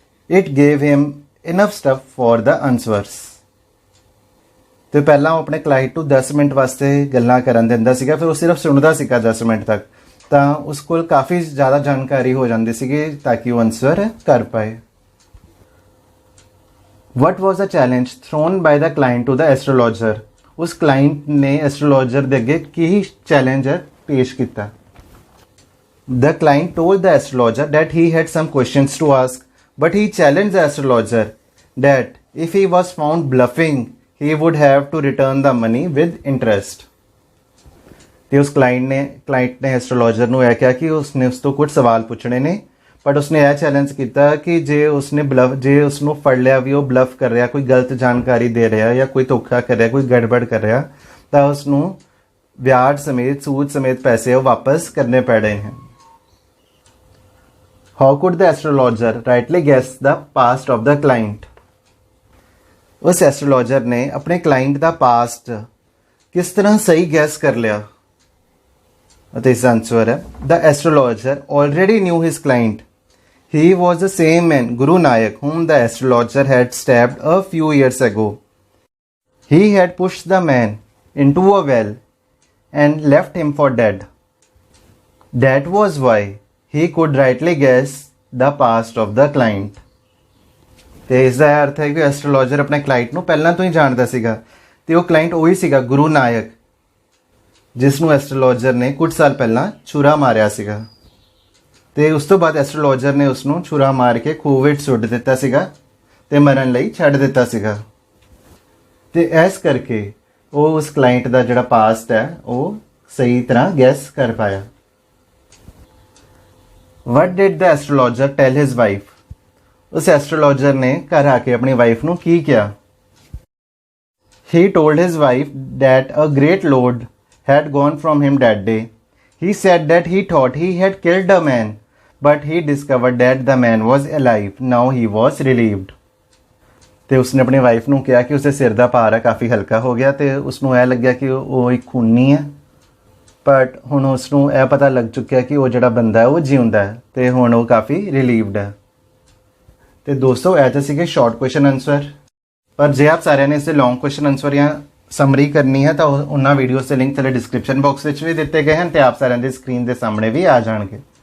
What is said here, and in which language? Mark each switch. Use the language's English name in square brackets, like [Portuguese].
[English] It gave him enough stuff for the answers. [Punjabi] ਤੇ ਪਹਿਲਾਂ ਉਹ ਆਪਣੇ ਕਲਾਇੰਟ ਨੂੰ 10 ਮਿੰਟ ਵਾਸਤੇ ਗੱਲਾਂ ਕਰਨ ਦਿੰਦਾ ਸੀਗਾ, ਫਿਰ ਉਹ ਸਿਰਫ ਸੁਣਦਾ ਸੀਗਾ 10 ਮਿੰਟ ਤੱਕ, ਤਾਂ ਉਸ ਕੋਲ ਕਾਫੀ ਜ਼ਿਆਦਾ ਜਾਣਕਾਰੀ ਹੋ ਜਾਂਦੀ ਸੀਗੀ ਤਾਂ ਕਿ ਉਹ ਆਨਸਰ ਕਰ ਪਾਏ। [English] What was the challenge thrown by the client to the astrologer? [Punjabi] ਉਸ client ਨੇ astrologer ਦੇ ਅੱਗੇ ਕੀ challenge ਪੇਸ਼ ਕੀਤਾ। [English] The client told the astrologer that he had some questions to ask, but he challenged the astrologer that if he was found bluffing, he would have to return the money with interest। [Punjabi] ਤੇ ਉਸ client ਨੇ astrologer ਨੂੰ ਇਹ ਕਿਹਾ ਕਿ ਉਸਨੇ ਉਸ ਤੋਂ ਕੁਝ ਸਵਾਲ ਪੁੱਛਣੇ ਨੇ, ਬਟ ਉਸਨੇ ਇਹ ਚੈਲੰਜ ਕੀਤਾ ਕਿ ਜੇ ਉਸਨੂੰ ਫੜ ਲਿਆ ਵੀ ਉਹ ਬਲਫ ਕਰ ਰਿਹਾ, ਕੋਈ ਗਲਤ ਜਾਣਕਾਰੀ ਦੇ ਰਿਹਾ ਜਾਂ ਕੋਈ ਧੋਖਾ ਕਰ ਰਿਹਾ, ਕੋਈ ਗੜਬੜ ਕਰ ਰਿਹਾ, ਤਾਂ ਉਸਨੂੰ ਵਿਆਜ ਸਮੇਤ ਸੂਦ ਸਮੇਤ ਪੈਸੇ ਉਹ ਵਾਪਸ ਕਰਨੇ ਪੈਣੇ ਹਨ। [English] How could the astrologer rightly guess the past of the client. [Punjabi] ਉਸ ਐਸਟਰੋਲੋਜਰ ਨੇ ਆਪਣੇ ਕਲਾਇੰਟ ਦਾ ਪਾਸਟ ਕਿਸ ਤਰ੍ਹਾਂ ਸਹੀ ਗੈਸ ਕਰ ਲਿਆ, ਅਤੇ ਇਸ ਆਨਸਰ ਹੈ [English] The astrologer already knew his client. He was the same man, Guru Nayak, whom the astrologer had stabbed a few years ago. He had pushed the man into a well and left him for dead. That was why he could rightly guess the past of the client. [Punjabi] ਤੇ ਇਸ ਦਾ ਅਰਥ ਹੈ ਕਿ astrologer ਆਪਣੇ client ਨੂੰ ਪਹਿਲਾਂ ਤੋਂ ਹੀ ਜਾਣਦਾ ਸੀਗਾ, ਤੇ ਉਹ ਕਲਾਇੰਟ ਉਹੀ ਸੀਗਾ ਗੁਰੂ ਨਾਇਕ, ਜਿਸ ਨੂੰ ਐਸਟਰੋਲੋਜਰ ਨੇ ਕੁਝ ਸਾਲ ਪਹਿਲਾਂ ਛੁਰਾ ਮਾਰਿਆ ਸੀਗਾ। ਤੇ ਉਸ ਤੋਂ ਬਾਅਦ ਐਸਟਰੋਲੋਜਰ ਨੇ ਉਸ ਨੂੰ ਛੁਰਾ ਮਾਰ ਕੇ ਖੂਹ ਵਿੱਚ ਸੁੱਟ ਦਿੱਤਾ ਸੀਗਾ ਤੇ ਮਰਨ ਲਈ ਛੱਡ ਦਿੱਤਾ ਸੀਗਾ। ਤੇ ਇਸ ਕਰਕੇ ਉਹ ਉਸ ਕਲਾਇੰਟ ਦਾ ਜਿਹੜਾ ਪਾਸਟ ਹੈ ਉਹ ਸਹੀ ਤਰ੍ਹਾਂ ਗੈਸ ਕਰ ਪਾਇਆ। [English] What did the astrologer tell his wife? [Punjabi] ਉਸ ਐਸਟਰੋਲੋਜਰ ਨੇ ਘਰ ਆ ਕੇ ਆਪਣੀ ਵਾਈਫ ਨੂੰ ਕੀ ਕਿਹਾ। [English] He told his wife that a great load had gone from him that day. He said that he thought he had killed a man, but he discovered that the man was alive. Now he was relieved. [Punjabi] ਤੇ ਉਸਨੇ ਆਪਣੀ wife ਨੂੰ ਕਿਹਾ ਕਿ ਉਸਦੇ ਸਿਰ ਦਾ ਭਾਰ ਹੈ ਕਾਫੀ ਹਲਕਾ ਹੋ ਗਿਆ, ਤੇ ਉਸਨੂੰ ਇਹ ਲੱਗਿਆ ਕਿ ਉਹ ਇੱਕ ਖੂਨੀ ਹੈ, ਬਟ ਹੁਣ ਉਸਨੂੰ ਇਹ ਪਤਾ ਲੱਗ ਚੁੱਕਿਆ ਕਿ ਉਹ ਜਿਹੜਾ ਬੰਦਾ ਹੈ ਉਹ ਜਿਉਂਦਾ ਹੈ, ਤੇ ਹੁਣ ਉਹ ਕਾਫੀ ਰਿਲੀਵਡ ਹੈ। ਤੇ ਦੋਸਤੋ ਇਹ ਤਾਂ ਸੀਗੇ ਸ਼ਾਰਟ ਕੁਐਸਚਨ ਆਨਸਰ, ਪਰ ਜੇ ਆਪ ਸਾਰਿਆਂ ਨੇ ਇਸੇ ਲੌਂਗ ਕੁਐਸਚਨ ਆਨਸਰ ਜਾਂ ਸਮਰੀ ਕਰਨੀ ਹੈ ਤਾਂ ਉਹਨਾਂ ਵੀਡੀਓਜ਼ ਦੇ ਲਿੰਕ ਥੱਲੇ ਡਿਸਕ੍ਰਿਪਸ਼ਨ ਬਾਕਸ ਵਿੱਚ ਵੀ ਦਿੱਤੇ ਗਏ ਹਨ, ਤੇ ਆਪ ਸਾਰਿਆਂ ਦੀ ਸਕਰੀਨ ਦੇ ਸਾਹਮਣੇ ਵੀ ਆ ਜਾਣਗੇ।